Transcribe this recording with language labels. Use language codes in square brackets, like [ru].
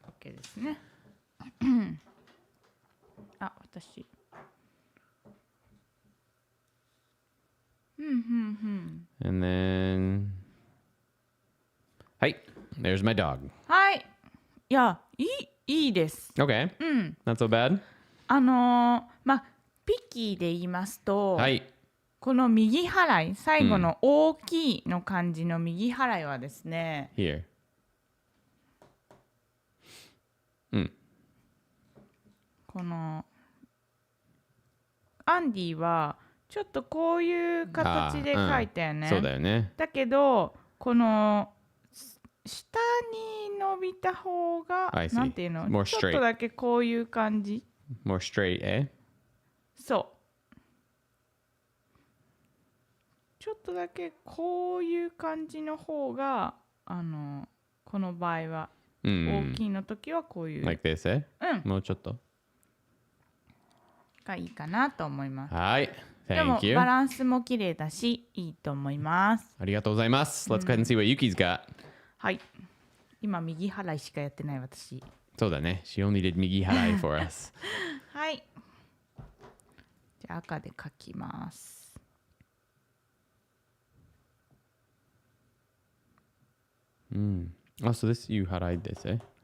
[ja] OK ですね。あ、私。 [en] And then, hi, there's my dog. [ja] はい。いや、いいです。 [en] Okay. Not so bad. [ja] まあ、ピッキーで言いますと、はい。この右払い、最後の大きいの漢字の右払いはですね、 [en] Here. [ja] このアンディはちょっとこういう形で書いたよね。そうだよね。だけどこの下に伸びた方が [en] I see. [ja] なんていうの [en] More [ja] ちょっとだけこういう感じ。 [en] More straight, eh? [ja] そうちょっとだけこういう感じの方がこの場合は大きいの時はこういう、 [en] Like this, eh? [ja] もうちょっと。がいいかなと思います。はい。でも [en] Thank you. [ja] バランスも綺麗だしいいと思います。ありがとうございます。 [en] Let's go ahead and see what Yuki's got. [ja] はい。今右払いしかやってない私。そうだね。 [en] She only did 右払い for us. [ja] はい。じゃあ赤で書きます。 [en] Oh, so this you 払いですね。